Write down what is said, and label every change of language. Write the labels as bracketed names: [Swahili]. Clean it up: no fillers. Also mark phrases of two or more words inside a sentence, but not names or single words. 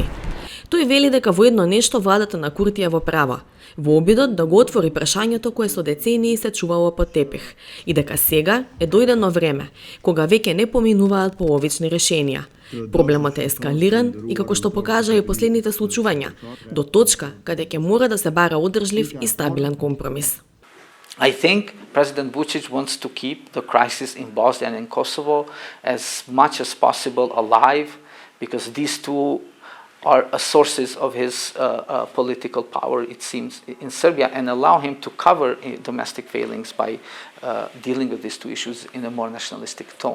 [Macedonian] Тој вели дека во едно нешто владата на Курти е во право, во обидот да го отвори прашањето кое со децении се чувало под тепих, и дека сега е дојдено време, кога веќе не поминуваат половични решенија. Проблемот е ескалиран и како што покажа и последните случувања, до точка каде ќе мора да се бара одржлив и стабилен компромис. [English] I think President Vučić wants to keep the crisis in Bosnia and Kosovo as much as possible alive, because these two are sources of his political power, it seems, in Serbia, and allow him to cover domestic failings by dealing with these two issues in a more nationalistic tone.